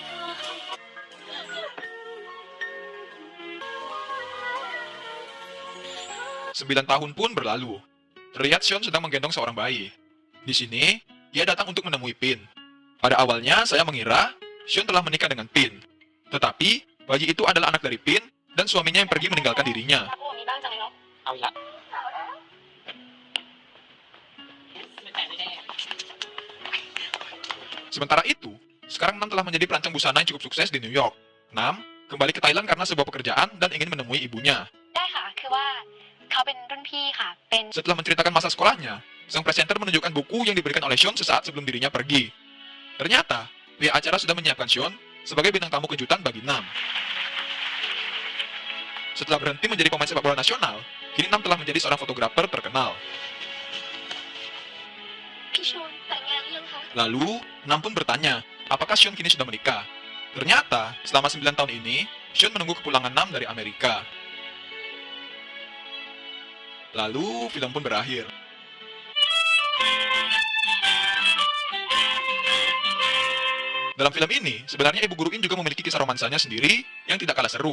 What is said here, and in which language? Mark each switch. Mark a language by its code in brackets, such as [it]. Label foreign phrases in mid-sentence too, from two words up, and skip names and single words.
[id] Sembilan tahun pun berlalu. Terlihat Sean sedang menggendong seorang bayi. Di sini, ia datang untuk menemui Pin. Pada awalnya, saya mengira Sean telah menikah dengan Pin. Tetapi, bayi itu adalah anak dari Pin dan suaminya yang pergi meninggalkan dirinya. [th] พวกนี้บ้างจังเลยเนาะ เอาอีกละไม่แต่แน่ [id] Sementara itu, sekarang Nam telah menjadi perancang busana yang cukup sukses di New York. Nam kembali ke Thailand karena sebuah pekerjaan dan ingin menemui ibunya. [th] ได้ค่ะ คือว่าเขาเป็นรุ่นพี่ค่ะ เป็น [id] Setelah menceritakan masa sekolahnya, sang presenter menunjukkan buku yang diberikan oleh Sean sesaat sebelum dirinya pergi. Ternyata, pihak acara sudah menyiapkan Sean sebagai bintang tamu kejutan bagi Nam. Setelah berhenti menjadi pemain sepak bola nasional, kini Nam telah menjadi seorang fotografer terkenal. [th] พี่ชวนแต่งงานหรือยังคะ [id] Lalu, Nam pun bertanya, apakah Sean kini sudah menikah? Ternyata, selama 9 tahun ini, Sean menunggu kepulangan Nam dari Amerika. Lalu, film pun berakhir. Dalam film ini, sebenarnya Ibu Guru In juga memiliki kisah romansanya sendiri yang tidak kalah seru.